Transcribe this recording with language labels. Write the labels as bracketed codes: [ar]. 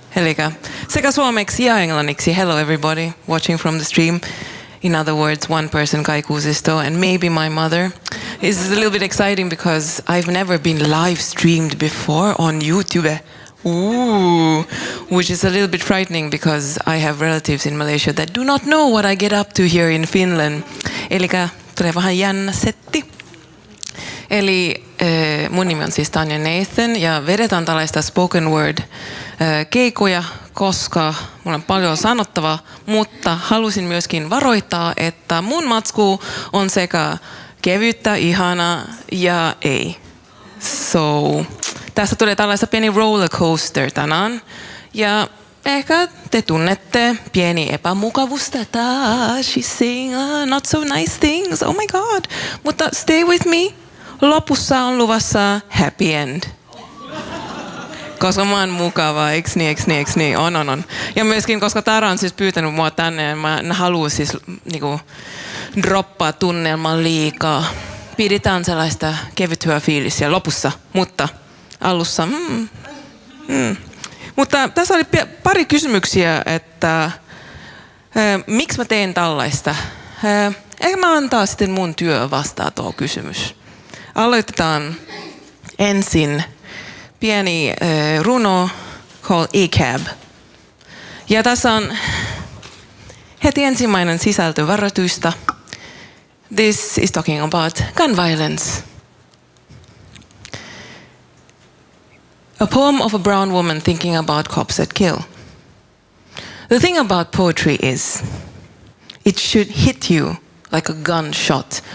[fi] Eli sekä suomeksi ja englanniksi. [en] Hello everybody watching from the stream. In other words, one person Kai Kuusisto and maybe my mother. This is a little bit exciting because I've never been live streamed before on YouTube. Ooh, which is a little bit frightening because I have relatives in Malaysia that do not know what I get up to here in Finland. [fi] Eli tulee vähän jännä setti. Eli mun nimi on siis Tania Nathan ja vedetään tällaista spoken word keikoja, koska mulla on paljon sanottavaa, mutta halusin myöskin varoittaa, että mun matsku on sekä kevyttä, ihanaa ja ei. So, tässä tulee tällaista pieni rollercoaster tänään ja ehkä te tunnette pieni epämukavusta. [en] She's saying not so nice things, oh my god. [fi] Mutta [en] stay with me. [fi] Lopussa on luvassa happy end. Koska mä oon mukava, eiks niin? On. Ja myöskin, koska Tara on siis pyytänyt mua tänne, ja mä en halua siis niinku droppaa tunnelman liikaa. Pidetään sellaista kevytyä fiilisiä lopussa, mutta alussa Mutta tässä oli pari kysymyksiä, että miksi mä teen tällaista. Ehkä mä antaa sitten mun työ vastaa tuo kysymys. Aloitetaan ensin pieni runo called E-Cab. Ja tässä on heti ensimmäinen sisältövaroitusta. [en] This is talking about gun violence. A poem of a brown woman thinking about cops that kill. The thing about poetry is, it should hit you like a gunshot.